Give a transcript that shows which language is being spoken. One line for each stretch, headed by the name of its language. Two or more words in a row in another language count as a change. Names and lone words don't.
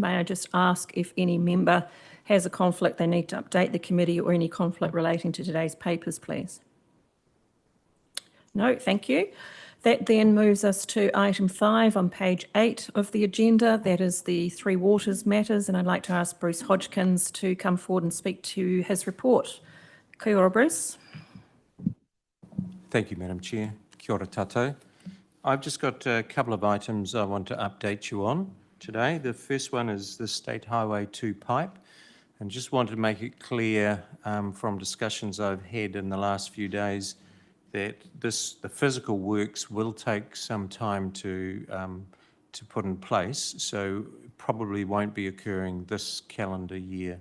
English: May I just ask if any member has a conflict they need to update the committee, or any conflict relating to today's papers, please? No, thank you. That then moves us to item 5 on page 8 of the agenda. That is the Three Waters matters, and I'd like to ask Bruce Hodgkins to come forward and speak to his report.
Māori: Kia ora, Bruce.
English: Thank you, Madam Chair.
Māori: Kia ora tātou.
English: I've just got a couple of items I want to update you on today. The first one is the State Highway 2 pipe, and just wanted to make it clear from discussions I've had in the last few days that the physical works will take some time to put in place, so probably won't be occurring this calendar year.